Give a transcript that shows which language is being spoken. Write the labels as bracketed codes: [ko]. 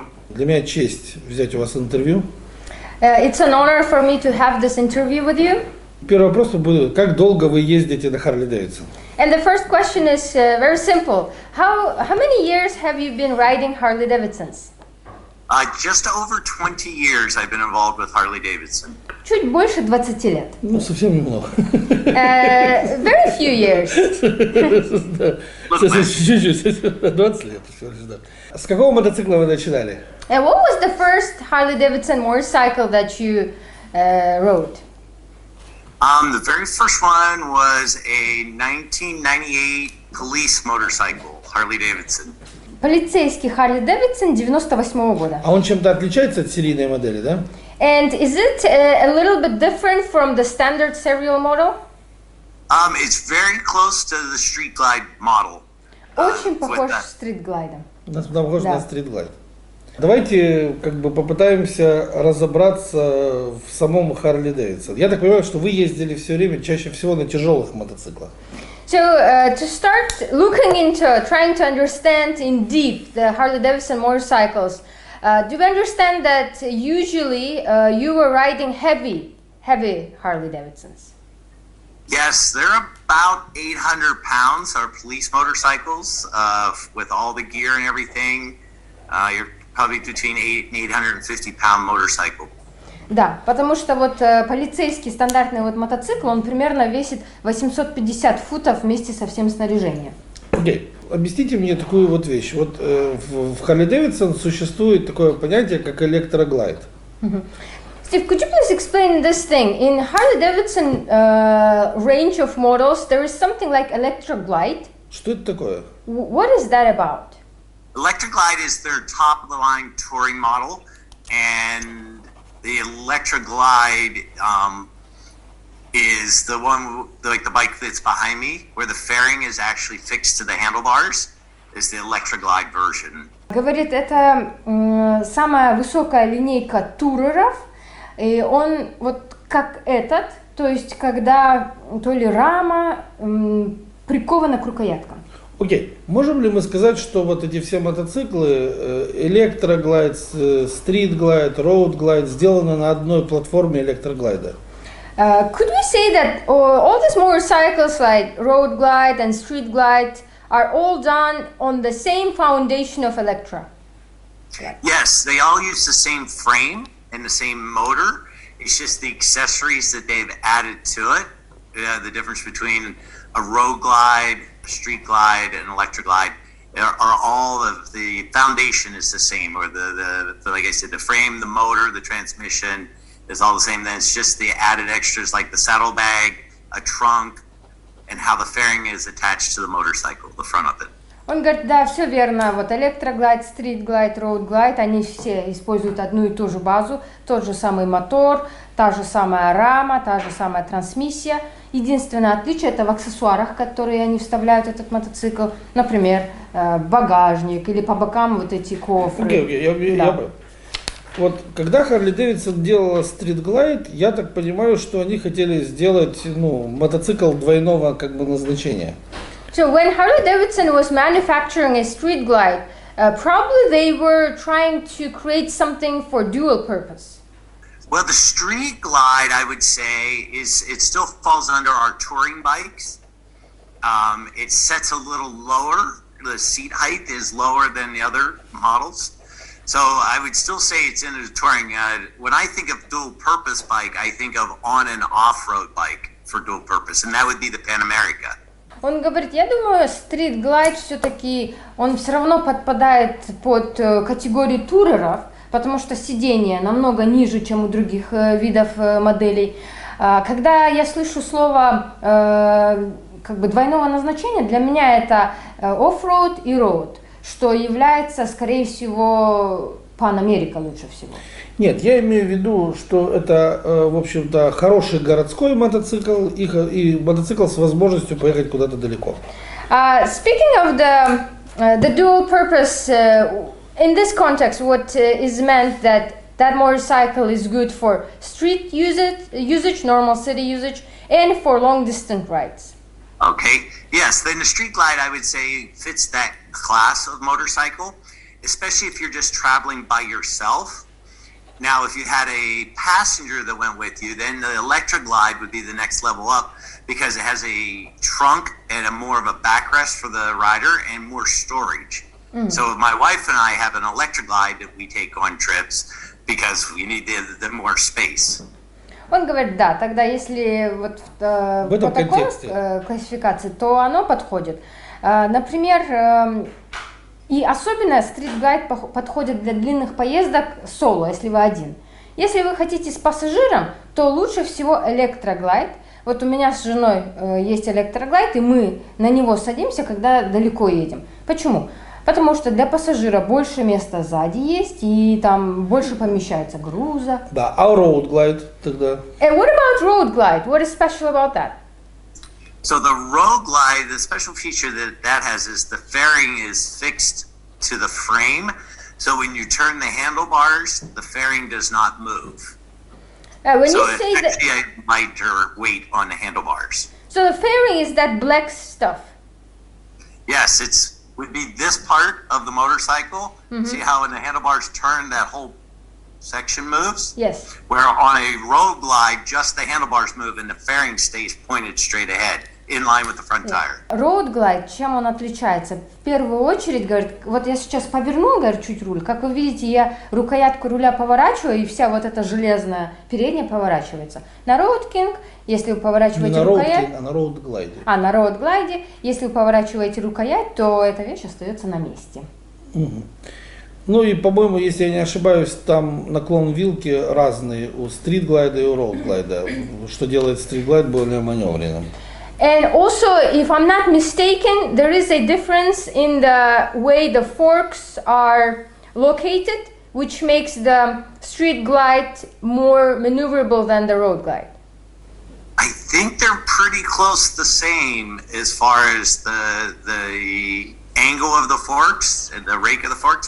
[ru] Для меня честь взять у вас интервью. [en] It's an honor for me to have this interview with you. [ru] Первый вопрос будет: как долго вы ездите на Harley-Davidson? [en] And the first question is very simple. How many years have you been riding Harley-Davidsons? Just over 20 years I've been involved with Harley-Davidson. [ru] Чуть больше 20 лет. Ну, совсем немного. [en] Very few years. [ru] Чуть-чуть, 20 лет. С какого мотоцикла вы начинали? [en] And what was the first Harley-Davidson motorcycle that you rode? The very first one was a 1998 police motorcycle, Harley-Davidson. [ru] Полицейский Harley-Davidson 98 года. А он чем-то отличается от серийной модели, да? And is it a little bit different from the standard serial model? [en] It's very close to the Street Glide model. [ru] Очень похож с Street Glide. Похож на Street Glide. Давайте попытаемся разобраться в самом Harley-Davidson. Я так понимаю, что вы ездили все время чаще всего на тяжелых мотоциклах. [en] So to start looking into, trying to understand in deep the Harley-Davidson motorcycles, do you understand that usually you were riding heavy Harley-Davidsons? Yes, they're about 800 pounds, our police motorcycles, with all the gear and everything. You're probably between 850 pound motorcycle. [ru] Да, потому что вот полицейский стандартный вот мотоцикл, он примерно весит 850 футов вместе со всем снаряжением. [en] Okay. [ru] Объясните мне такую вот вещь. Вот в Harley-Davidson существует такое понятие, как электроглайд. [en] Steve, could you please explain this thing? In Harley-Davidson range of models, there is something like electroglide. [ru] Что это такое? [en] What is that about? Electroglide is their top-of-the-line touring model, and the Electroglide is the one, like the bike that's behind me, where the fairing is actually fixed to the handlebars, is the Electroglide version. [ru] Говорит, это самая высокая линейка туреров, и он вот как этот, то есть когда то ли рама прикована к рукояткам. Окей. Можем ли мы сказать, что вот эти все мотоциклы, электроглайд, стрит-глайд, роуд-глайд, сделаны на одной платформе электроглайда? [en] Could we say that all these motorcycles like road glide and street glide are all done on the same foundation of Electra? Yes, they all use the same frame and the same motor. It's just the accessories that they've added to it. The difference between a road glide, a street glide, and electroglide are all of the foundation is the same, or the like I said, the frame, the motor, the transmission is all the same. Then it's just the added extras like the saddlebag, a trunk, and how the fairing is attached to the motorcycle, the front of it. [ru] Он говорит, да, все верно, вот электроглайд, стрит-глайд, роуд-глайд, они все используют одну и ту же базу, тот же самый мотор, та же самая рама, та же самая трансмиссия. Единственное отличие это в аксессуарах, которые они вставляют в этот мотоцикл, например, багажник или по бокам вот эти кофры. [en] Okay. [ru] Вот когда Harley-Davidson делала Street Glide, я так понимаю, что они хотели сделать мотоцикл двойного назначения. [en] So when Harley-Davidson was manufacturing a street glide, probably they were trying to create something for dual purpose. Well, the street glide, I would say, it still falls under our touring bikes. It sets a little lower. The seat height is lower than the other models. So I would still say it's in a touring. When I think of dual purpose bike, I think of on and off-road bike for dual purpose, and that would be the Pan America. [ru] Он говорит, я думаю, Street Glide все-таки, он все равно подпадает под категорию туреров, потому что сиденье намного ниже, чем у других видов моделей. Когда я слышу слово двойного назначения, для меня это off-road и road, что является, скорее всего, Pan America лучше всего. Нет, я имею в виду, что это, в общем-то, хороший городской мотоцикл и мотоцикл с возможностью поехать куда-то далеко. [en] Speaking of the dual purpose, in this context, what is meant that motorcycle is good for street usage, normal city usage, and for long distance rides? Okay. Yes, then the street glide, I would say, fits that class of motorcycle, especially if you're just traveling by yourself. Now, if you had a passenger that went with you, then the electric glide would be the next level up because it has a trunk and a more of a backrest for the rider and more storage. So my wife and I have an electric glide that we take on trips because we need the more space. [ru] Он говорит, да, тогда если вот по такой классификации, то оно подходит. Например, и особенно стрит-гайд подходит для длинных поездок соло, если вы один. Если вы хотите с пассажиром, то лучше всего электроглайд. Вот у меня с женой есть электроглайд, и мы на него садимся, когда далеко едем. Почему? Потому что для пассажира больше места сзади есть, и там больше помещается груза. Да, а road glide тогда? [en] And what about road glide? What is special about that? So the road glide, the special feature that has is the fairing is fixed to the frame. So when you turn the handlebars, the fairing does not move. When so you say it's that, actually a lighter weight on the handlebars. so the fairing is that black stuff. Yes, would be this part of the motorcycle. See how when the handlebars turn, that whole section moves? Yes. Where on a road glide, just the handlebars move and the fairing stays pointed straight ahead, in line with the front tire. [ru] Road glide, чем он отличается? В первую очередь, говорит, вот я сейчас поверну, говорит, чуть руль. Как вы видите, я рукоятку руля поворачиваю, и вся вот эта железная передняя поворачивается. На Road King, если вы поворачиваете рукоять... А на Road Glide. На Road Glide, если вы поворачиваете рукоять, то эта вещь остается на месте. Ну и, по-моему, если я не ошибаюсь, там наклон вилки разный у стрит-глайда и у роуд-глайда, что делает стрит-глайд более маневренным. [en] And also, if I'm not mistaken, there is a difference in the way the forks are located, which makes the street glide more maneuverable than the road glide. I think they're pretty close the same as far as the angle of the forks and the rake of the forks.